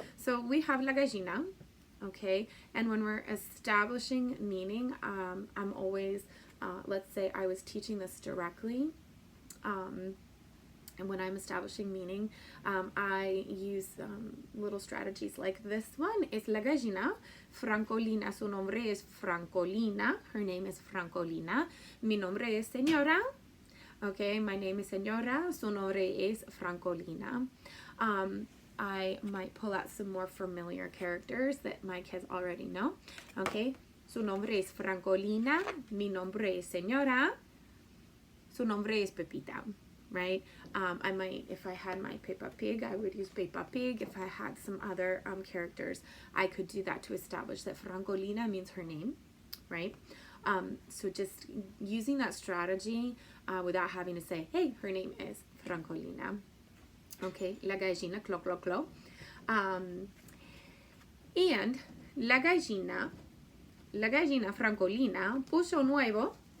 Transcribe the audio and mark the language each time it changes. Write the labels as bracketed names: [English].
[English] So we have La Gallina, okay, and when we're establishing meaning, I'm always, let's say I was teaching this directly, and when I'm establishing meaning, I use little strategies like this one. [Spanish] Es La Gallina Francolina. Su nombre es Francolina. [English] Her name is Francolina. [Spanish] Mi nombre es Señora. [English] Okay, my name is Señora. [Spanish] Su nombre es Francolina. [English] I might pull out some more familiar characters that my kids already know. [Spanish] Okay, su nombre es Francolina. Mi nombre es Señora. Su nombre es Pepita. Right? [English] I might, if I had my Peppa Pig, I would use Peppa Pig. If I had some other characters, I could do that to establish that Francolina means her name, right? So just using that strategy without having to say, hey, her name is Francolina. [Spanish] Okay, La Gallina, clo, clo, clo. And La Gallina Francolina puso nuevo.